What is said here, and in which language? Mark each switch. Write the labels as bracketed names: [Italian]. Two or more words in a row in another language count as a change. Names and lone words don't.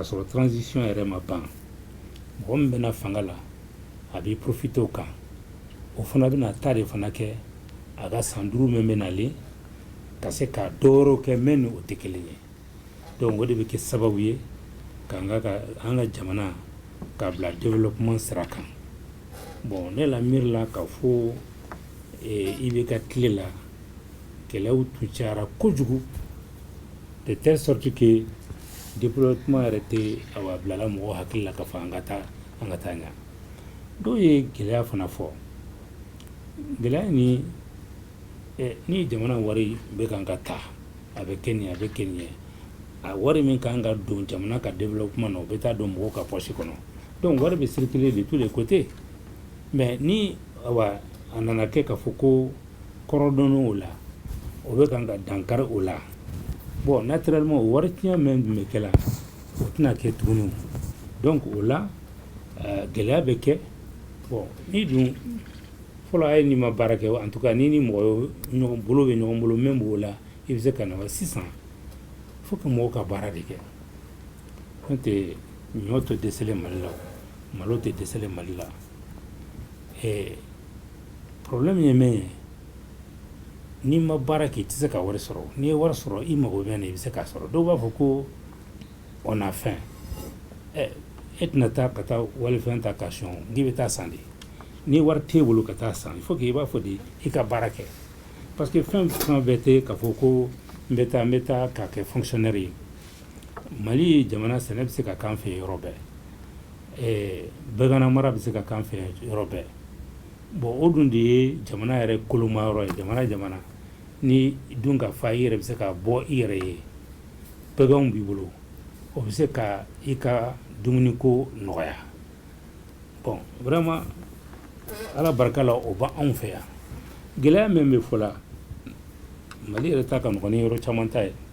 [Bambara] sɔrɔ transition yɛrɛ ma ban mɔgɔ min bɛna fanga la a b'i profiter o kan o fana bɛna ta de fana kɛ a ka san 5 min bɛ nalen ka se ka dɔwɛrɛw kɛ min ni o tɛ kelen ye donc o de bɛ kɛ sababu ye k'an ka jamana ka bila développement sira kan bon ne la miiri la k'a fɔ i bɛ ka tile la kɛlɛw tun cayara kojugu [French] de telle sorte que [Bambara] développement yɛrɛ tɛ bilala mɔgɔw hakili la k'a fɔ an ka taa ɲɛ dɔw ye gɛlɛya fana fɔ gɛlɛya ni jamana wari bɛ kan ka taa a bɛ kɛ nin a bɛ kɛ nin ye a wari min kan ka don jamana ka développement na o bɛ taa don mɔgɔw ka poche kɔnɔ donc wari bɛ circuler [French] de tous les côtés mais [Bambara] ni a nana kɛ k'a fɔ ko kɔrɔdɔnni o la o bɛ kan ka dankari o la bon naturellement o wari tiɲɛ min tun bɛ kɛ la o tɛna kɛ tuguni donc o la gɛlɛya bɛ kɛ bon ni dun fɔlɔ a ye n'i ma baara kɛ [French] en tout cas [Bambara] ni mɔgɔ ɲɔgɔn bolo bɛ ɲɔgɔn bolo min b'o la i bɛ se ka na sisan [French] faut que [Bambara] mɔgɔw ka baara de kɛ n'o tɛ ɲɔ tɛ dɛsɛlen Mali la malo tɛ dɛsɛlen Mali la problème ye min ye n'i ma baara kɛ i tɛ se ka wari sɔrɔ n'i ye wari sɔrɔ i mago bɛ na i bɛ se k'a sɔrɔ dɔw b'a fɔ ko [French] on a faim [Bambara] e tɛna taa ka taa walifɛn ta ka sɔn k'i bɛ taa san de ni wari t'e bolo ka taa san [French] il faut que [Bambara] i b'a fɔ de i ka baara kɛ [French] parce que [Bambara] fɛn bɛɛ tɛ k'a fɔ ko n bɛ taa k'a kɛ fonctionnaire ye Mali jamana sɛnɛ bɛ se ka k'an fɛ yɔrɔ bɛɛ bɛgana mara bɛ se ka k'an fɛ yɔrɔ bɛɛ bon o dun de ye jamana yɛrɛ koloma yɔrɔ ye jamana ni dun ka fa i yɛrɛ bɛ se ka bɔ i yɛrɛ ye bɛganw b'i bolo o bɛ se ka i ka dumuniko nɔgɔya [French] bon vraiment [Bambara] ala barika la o b'anw fɛ yan gɛlɛya min bɛ fɔ la Mali yɛrɛ ta ka nɔgɔn ni yɔrɔ caman ta ye